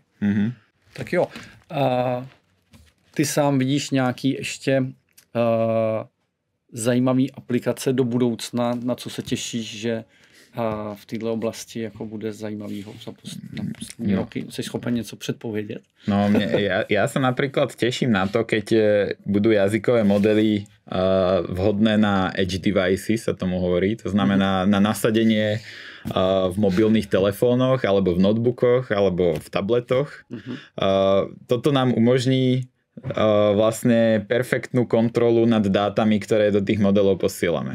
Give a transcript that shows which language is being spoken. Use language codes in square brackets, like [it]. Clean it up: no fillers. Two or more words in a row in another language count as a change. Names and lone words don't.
[cs] Tak jo. Ty sám vidíš nějaký ještě zajímavý aplikace do budoucna, na co se těšíš, že v této oblasti jako bude zajímavého na poslední roky? Jsi schopen něco předpovědět? [sk] No, ja sa napríklad teším na to, keď budú jazykové modely vhodné na [en] edge devices, [sk] sa tomu hovorí. To znamená na nasadenie v mobilných telefónoch, alebo v notebookoch, alebo v tabletoch. Toto nám umožní vlastne perfektnú kontrolu nad dátami, ktoré do tých modelov posielame.